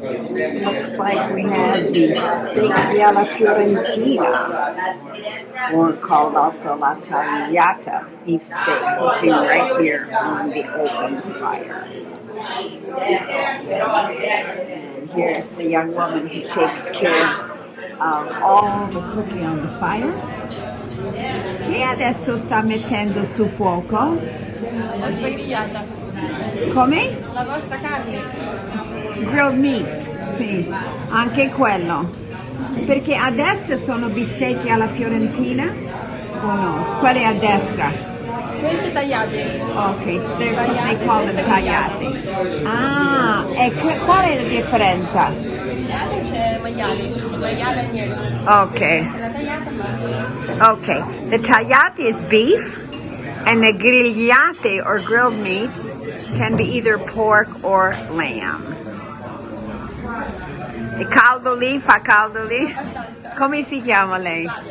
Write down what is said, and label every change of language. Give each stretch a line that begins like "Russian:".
English: Looks like we have the steak alla Fiorentina, or called also la tagliata, beef steak, cooking right here on the open fire. And here's the young woman who takes care of all the cooking on the fire.
Italian: Che adesso sta mettendo su fuoco? La vostra grigliata. Come? La vostra carne.
English: Grilled meats,
Italian: sì, anche quello. Perché a destra sono bistecche alla fiorentina o no? Quelle a destra? Queste tagliate.
English: Ok, they call them tagliati.
Italian: Ah, e qual è la differenza? Tagliate c'è maiale e agnello. Ok. La tagliata basta.
English: Okay, the tagliati is beef, and the grigliate or grilled meats can be either pork or lamb.
Italian: E caldo lì, fa caldo lì? Come si chiama lei?